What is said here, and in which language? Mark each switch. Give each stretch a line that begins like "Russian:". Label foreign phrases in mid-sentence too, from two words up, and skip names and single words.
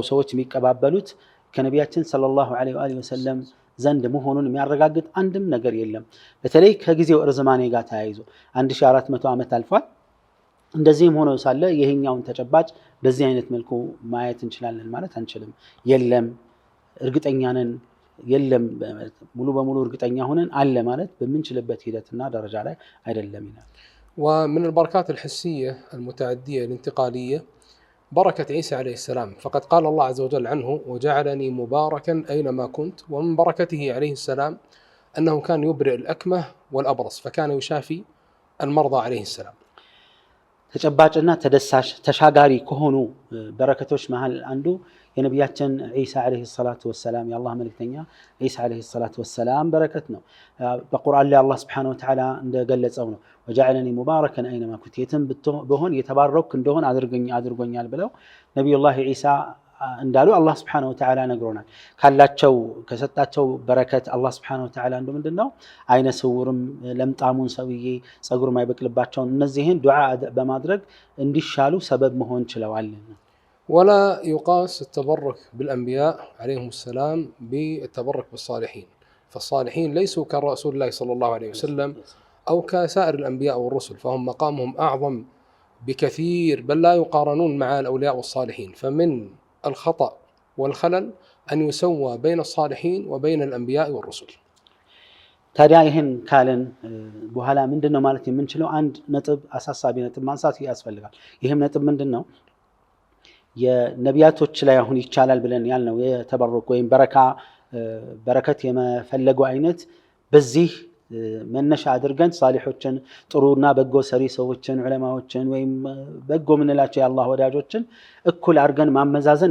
Amharic: ሰዎች የሚቀባበሉት ከነቢያችን
Arabic: صلى الله عليه وسلم
Amharic: ዘንድ መሆኑን የሚያረጋግጥ አንድም ነገር የለም። በተለይ ከጊዜው እርዝማኔ ጋር ተያይዞ 1400 ዓመት አልፏል። እንደዚህም ሆኖ ሳለ ይሄኛውን ተጨባጭ በዚህ አይነት መልኩ ማየት እንችላለን ማለት አንችልም። የለም እርግጠኛ ነን የለም ሙሉ በሙሉ እርግጠኛ ሆነን አለ ማለት በምንችልበት ሂደትና ደረጃ ላይ አይደለም ይላል።
Arabic: ومن البركات الحسية المتعدية الانتقالية بركة عيسى عليه السلام، فقد قال الله عز وجل عنه: وجعلني مباركا أينما كنت. ومن بركته عليه السلام أنه كان يبرئ الأكمه والأبرص، فكان يشافي المرضى عليه السلام.
Amharic: ተጨባጭና ተደሳሽ ተሻጋሪ ከሆኑ በረከቶች መሃል አንዱ የነቢያችን ዒሳ
Arabic: عليه الصلاة والسلام
Amharic: የአላህ መልእክተኛ ዒሳ ዓለይሂ
Arabic: الصلاة والسلام
Amharic: በረከት ነው። በቁርአን ላይ አላህ
Arabic: سبحانه وتعالى
Amharic: እንደገለጸው ነው
Arabic: وجعلني مباركا أينما كنت
Amharic: የትም ብሆን የተባረኩ እንደሆን አድርጎኛል ብለው ነቢዩላህ ዒሳ እንዳሉ አላህ
Arabic: سبحانه وتعالى
Amharic: ነግሮናል። ካላቸው ከሰጣቸው በረከት አላህ
Arabic: سبحانه وتعالى
Amharic: አንዱ ምንድነው አይነ ስውርም ለምጣሙን ሰውዬ ጸጉር ማይበቅልባቸውን እነዚህን ዱዓ በማድረግ እንዲሻሉ ሰበብ መሆን ችለዋል።
Arabic: ولا يقاس التبرك بالأنبياء عليهم السلام بالتبرك بالصالحين، فالصالحين ليسوا كرسول الله صلى الله عليه وسلم أو كسائر الأنبياء والرسل، فهم مقامهم أعظم بكثير، بل لا يقارنون مع الأولياء والصالحين. فمن الخطأ والخلل أن يسوى بين الصالحين وبين الأنبياء والرسل.
Amharic: ታዲያ ይህን ካልን በኋላ ምንድነው ማለት የምንችለው አንድ ነጥብ አሳሳቢ ነጥብ ማንሳት ያስፈልጋል። ይህም ነጥብ ምንድነው የነቢያቶች ላይ አሁን ይቻላል ብለን ያልነው የተበረክ ወይም በረከት የመፈለጉ አይነት በዚህ መነሻ አድርገን ሳሊሖችን ጥሩና በጎ ሰሪ ሰዎችን ዑለማዎችን ወይም በጎ ምንላቸው የአላህ ወዳጆችን እኩል አድርገን ማመዛዘን